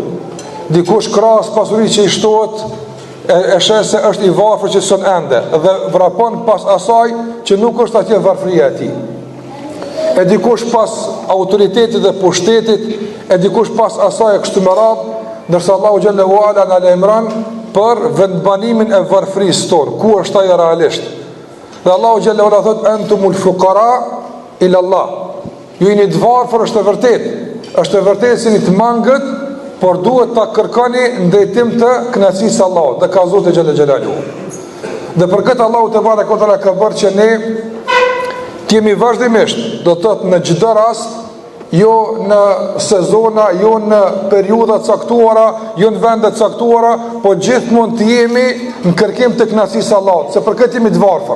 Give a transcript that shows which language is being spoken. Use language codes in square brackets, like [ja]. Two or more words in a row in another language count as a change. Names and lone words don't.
[sq] Dikush krahas pasurisë që i shtohet e sheh se është i varfër që son ende dhe vrapon pas asaj që nuk është atje varfëria e tij. E dikush pas autoritetit dhe pushtetit, e dikush pas asaj kështu me radhë, ndërsa Allahu [ar] جل وعلا [sq] na lajmëron për vendbanimin e varfërisë tonë, ku është ajo realisht. Dhe Allahu [ar] جل وعلا [sq] thot [ar] أنتم الفقراء إلى الله. [sq] Ju jeni të varfër, është e vërtetë se jeni të mangët, por duhet ta kërkoni ndërtim të kënaqësisë së Allahut, dhe ka Zoti [ar] جل جلاله. [sq] Dhe për këtë Allahu te barekuta ka bërë që ne kemi vazhdimisht, do të thotë në çdo rast, jo në sezona, jo në periudha caktuara, jo në vende caktuara, po gjithmonë të jemi në kërkim të kënaqësisë së Allahut, se për këtë jemi të varfër.